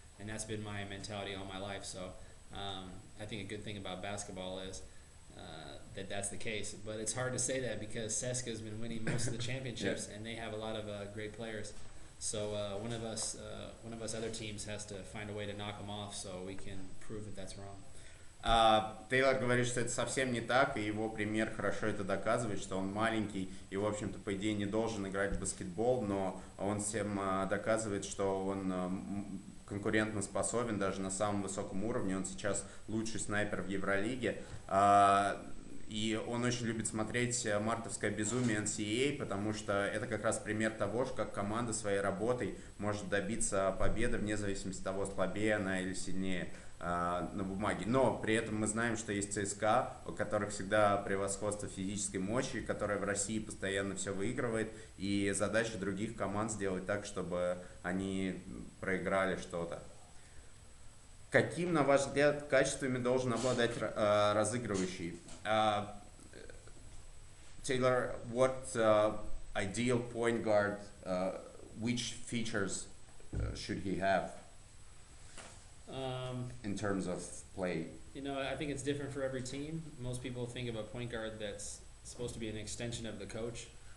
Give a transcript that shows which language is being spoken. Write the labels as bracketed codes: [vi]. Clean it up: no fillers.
[en] And that's been my mentality all my life. So I think a good thing about basketball is that's the case. But it's hard to say that because CSKA's been winning most of the championships, and they have a lot of great players. So one of us other teams has to find a way to knock them off, so we can prove that that's wrong. [ru] Тейлор говорит, что это совсем не так, и его пример хорошо это доказывает, что он маленький и, в общем-то, по идее не должен играть в баскетбол, но он всем доказывает, что он конкурентно способен даже на самом высоком уровне. Он сейчас лучший снайпер в Евролиге. И он очень любит смотреть мартовское безумие NCAA, потому что это как раз пример того, как команда своей работой может добиться победы вне зависимости от того, слабее она или сильнее на бумаге. Но при этом мы знаем, что есть ЦСКА, у которых всегда превосходство физической мощи, которая в России постоянно все выигрывает, и задача других команд сделать так, чтобы они проиграли что-то. Каким, на ваш взгляд, качествами должен обладать разыгрывающий? [en] Taylor, what ideal point guard, which features should he have in terms of play? You know, I think it's different for every team. Most people think of a point guard that's supposed to be an extension of the coach.